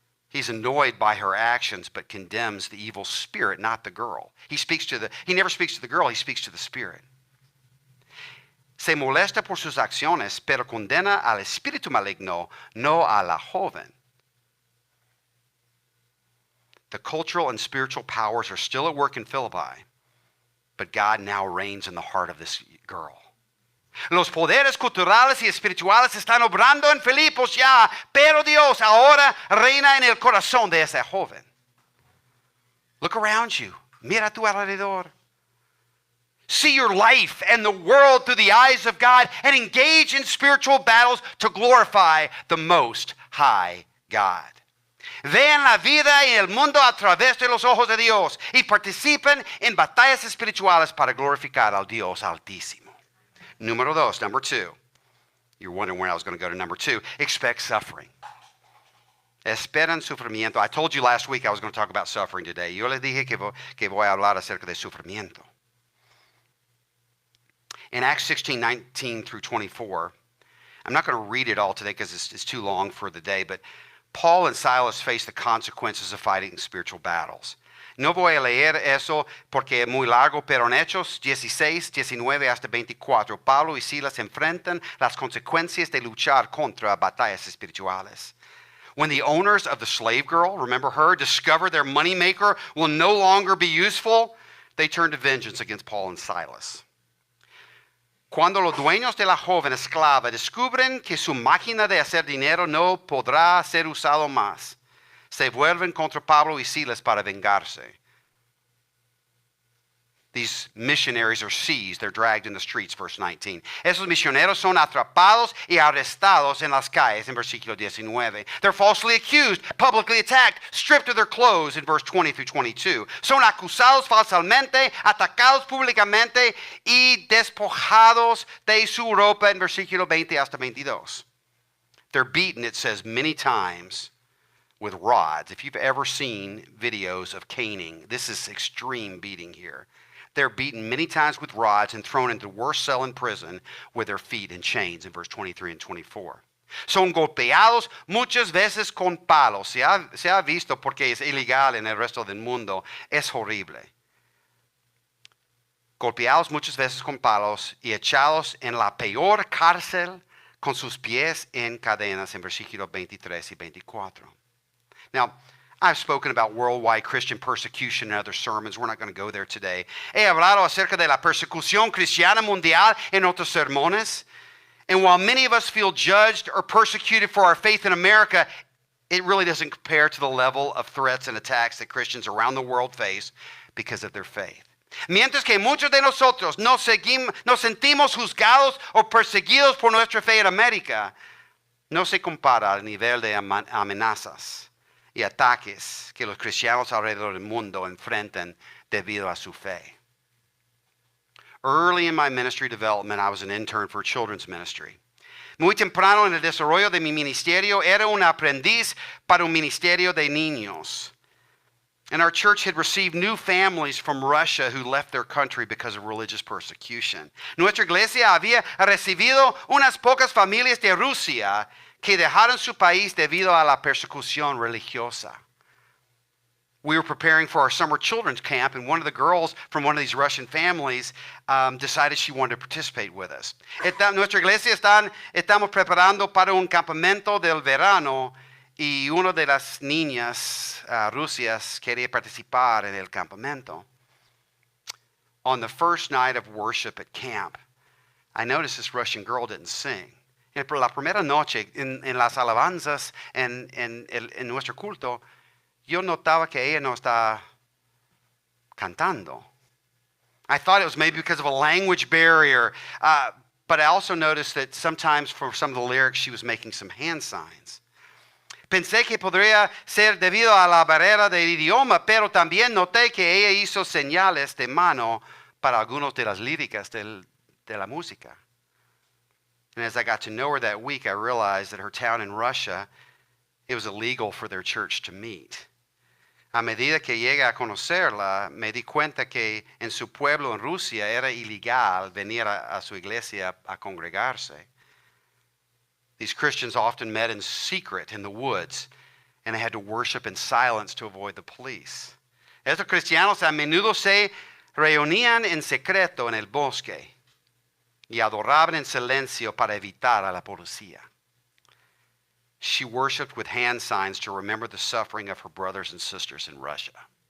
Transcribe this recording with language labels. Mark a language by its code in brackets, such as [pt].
[en] He's annoyed by her actions, but condemns the evil spirit, not the girl. He never speaks to the girl, he speaks to the spirit. [es] Se molesta por sus acciones, pero condena al espíritu maligno, no a la joven. [en] The cultural and spiritual powers are still at work in Philippi, but God now reigns in the heart of this girl. [es] Los poderes culturales y espirituales están obrando en Filipos ya, pero Dios ahora reina en el corazón de esa joven. [en] Look around you. [es] Mira a tu alrededor. [en] See your life and the world through the eyes of God and engage in spiritual battles to glorify the Most High God. Vean la vida y el mundo a través de los ojos de Dios y participen en batallas espirituales para glorificar al Dios Altísimo. [es] Número dos, [en] number two. You're wondering where I was going to go to number two. Expect suffering. [es] Esperan sufrimiento. [en] I told you last week I was going to talk about suffering today. [es] Yo les dije que voy a hablar acerca de sufrimiento. [en] In Acts 16:19 through 24, I'm not going to read it all today because it's too long for the day, but Paul and Silas face the consequences of fighting spiritual battles. [es] No voy a leer eso porque es muy largo, pero en Hechos 16, 19 hasta 24, Pablo y Silas enfrentan las consecuencias de luchar contra batallas espirituales. [en] When the owners of the slave girl, remember her, discover their moneymaker will no longer be useful, they turn to vengeance against Paul and Silas. [es] Cuando los dueños de la joven esclava descubren que su máquina de hacer dinero no podrá ser usado más, se vuelven contra Pablo y Silas para vengarse. [en] These missionaries are seized. They're dragged in the streets, verse 19. [es] Esos misioneros son atrapados y arrestados en las calles, en versículo 19. [en] They're falsely accused, publicly attacked, stripped of their clothes, in verse 20 through 22. [es] Son acusados falsamente, atacados públicamente y despojados de su ropa, en versículo 20 hasta 22. [en] They're beaten, it says, many times with rods. If you've ever seen videos of caning, this is extreme beating here. They're beaten many times with rods and thrown into the worst cell in prison with their feet in chains in verse 23 and 24. [es] Son golpeados muchas veces con palos. Se ha visto porque es ilegal en el resto del mundo. Es horrible. Golpeados muchas veces con palos y echados en la peor cárcel con sus pies en cadenas en versículos 23 y 24. [en] Now, I've spoken about worldwide Christian persecution in other sermons. We're not going to go there today. [es] He hablado acerca de la persecución cristiana mundial en otros sermones. [en] And while many of us feel judged or persecuted for our faith in America, it really doesn't compare to the level of threats and attacks that Christians around the world face because of their faith. [es] Mientras que muchos de nosotros nos sentimos juzgados o perseguidos por nuestra fe en América, no se compara al nivel de amenazas y ataques que los cristianos alrededor del mundo enfrentan debido a su fe. [en] Early in my ministry development, I was an intern for a children's ministry. [es] Muy temprano en el desarrollo de mi ministerio, era un aprendiz para un ministerio de niños. [en] And our church had received new families from Russia who left their country because of religious persecution. [es] Nuestra iglesia había recibido unas pocas familias de Rusia que dejaron su país debido a la persecución religiosa. [en] We were preparing for our summer children's camp, and one of the girls from one of these Russian families decided she wanted to participate with us. [es] Nuestra iglesia estamos preparando para un campamento del verano, y una de las niñas rusias quería participar en el campamento. [en] On the first night of worship at camp, I noticed this Russian girl didn't sing. [es] La primera noche en las alabanzas en nuestro culto, yo notaba que ella no estaba cantando. [en] I thought it was maybe because of a language barrier. But I also noticed that sometimes for some of the lyrics, she was making some hand signs. [es] Pensé que podría ser debido a la barrera del idioma, pero también noté que ella hizo señales de mano para algunas de las líricas de la música. [en] And as I got to know her that week, I realized that her town in Russia, it was illegal for their church to meet. [es] A medida que llegué a conocerla, me di cuenta que en su pueblo en Rusia era ilegal venir a su iglesia a congregarse. [en] These Christians often met in secret in the woods, and they had to worship in silence to avoid the police. [es] Estos cristianos a menudo se reunían en secreto en el bosque y adoraban en silencio para evitar a la policía. [en] She worshiped with hand signs to remember the suffering of her brothers and sisters in Russia.